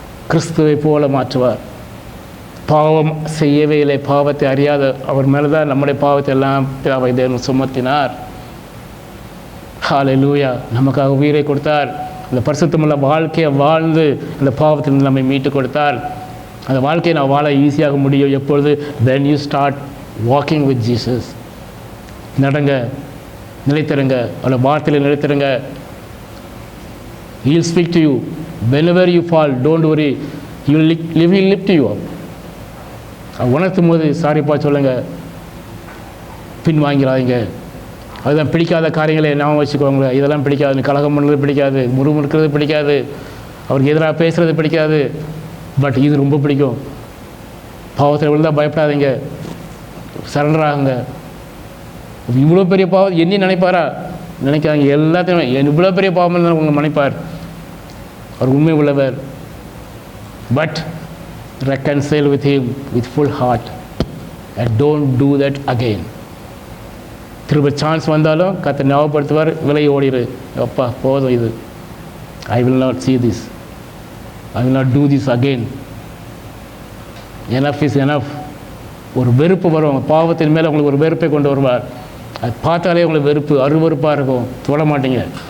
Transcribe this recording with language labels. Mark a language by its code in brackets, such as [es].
[ta] கிறிஸ்துவை போல மாற்றுவார். பாவம் செய்யவே இல்லை, பாவத்தை அறியாத அவர் மேலே தான் நம்முடைய பாவத்தை எல்லாம் பிதாவை தேவன் சுமத்தினார். ஹல்லேலூயா. நமக்காக உயிரை கொடுத்தார். அந்த பரிசுத்தமுள்ள வாழ்க்கையை வாழ்ந்து அந்த பாவத்திலிருந்து நம்மை மீட்டு கொடுத்தார். அந்த வாழ்க்கையை நான் வாழ ஈஸியாக முடியும் எப்பொழுது? [en] when you start walking with Jesus. [ta] நடங்க, நிலைத்திருங்க, அவளை வார்த்தையில் நிலைத்திருங்க. [en] He'll speak to you whenever you fall. Don't worry, he will lift you up. [ta] உணர்த்தும் போது சாரிப்பா சொல்லுங்க, பின் வாங்கிறாதீங்க. அதுதான் பிடிக்காத காரியங்களை ஞாபகம் வச்சுக்கோங்க. இதெல்லாம் பிடிக்காது, கலகம் பண்ணுறது பிடிக்காது, முறுமுறுக்கிறது பிடிக்காது, அவருக்கு எதிராக பேசுகிறது பிடிக்காது. பட் இது ரொம்ப பிடிக்கும். பாவத்தில் விழுந்தால் பயப்படாதீங்க, சரண்டர் ஆகுங்க. இவ்வளோ பெரிய பாவம் என்ன நினைப்பாரா? நினைக்காதீங்க. எல்லாத்தையும் இவ்வளோ பெரிய பாவம் இருந்தால் உங்களை நினைப்பார். அவர் உண்மை உள்ளவர். But [en] reconcile with him with full heart and don't do that again. [ta] திரும்ப சான்ஸ் வந்தாலும் கர்த்தர் ஞாபகப்படுத்துவார், விலை ஓடிடு, அப்பா போதும் இது, [en] I will not see this, I will not do this again. enough is enough. [ta] ஒரு வெறுப்பு வரும், பாவத்தின் மேலே உங்களுக்கு ஒரு வெறுப்பை கொண்டு வருவார். அது பார்த்தாலே உங்களுக்கு வெறுப்பு, அருவருப்பாக இருக்கும், தொட மாட்டீங்க.